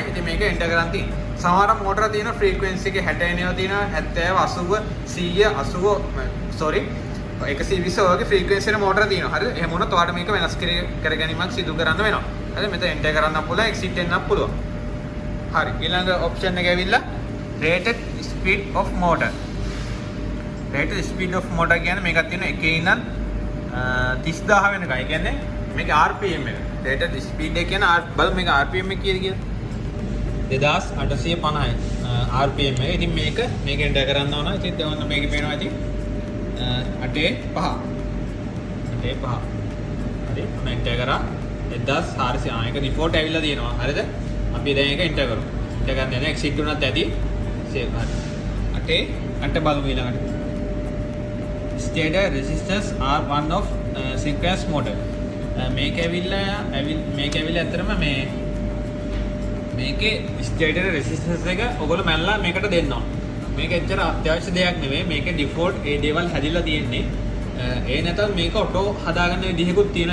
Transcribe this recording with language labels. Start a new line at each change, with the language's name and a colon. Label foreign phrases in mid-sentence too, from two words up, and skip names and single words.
Sinhala: ඉතින් මේක එන්ටර් කරන් තියෙනවා. සමහර මෝටර තියෙන ෆ්‍රීකවෙන්සි එක 60 එනවා තියෙනවා 70 80 100 sorry 120 වගේ ෆ්‍රීකවෙන්සි එක මෝටර තියෙනවා. හරිද? එහෙම වුණොත් ඔයාලට මේක වෙනස් කර ගැනීමක් සිදු කරන්න වෙනවා. හරිද? මෙතන එන්ටර් කරන්න පුළුවන් එක්සිට් වෙන්නත් පුළුවන්. හරි. ඊළඟ ඔප්ෂන් එක ඇවිල්ලා
English: rated speed of motor. rated speed of motor
Sinhala: කියන්නේ මේකක් තියෙන 1 ඉඳන් 30000 වෙනකන්. ඒ කියන්නේ මේක RPM එක.
English: rated speed
Sinhala: එක කියන බලමු මේක RPM එක කීයද කියලා. 2850යි RPM එක. ඉතින් මේක එන්ටර් කරන්න ඕන. ඉතින් දැන් මේකේ පේනවා ඉතින් 8.5. 8.5. හරි. මම එන්ටර් කරා 1400. ඒක රිපෝට් ඇවිල්ලා තියෙනවා. හරිද? අපි දැන් ඒක එන්ටර් කරමු. එන්ටර් ගන්න යන එක්සිට් වුණත් ඇති. සේව් හරි. 8 බලමු ඊළඟට.
English: Stator resistors are one of synchronous motor.
Sinhala: මේක ඇවිල්ලා ඇත්තටම මේකේ ස්ටේටර් රෙසිස්ටන්ස් එක ඔයගොල්ලෝ මැනලා මේකට දෙන්න ඕන. මේක එච්චර අත්‍යවශ්‍ය දෙයක් නෙවෙයි. මේකේ ඩිෆෝල්ට් ඒ දේවල් හැදිලා තියෙන්නේ. ඒ නැත්නම් මේක ඔටෝ හදාගන්න විදිහකුත් තියෙනවා.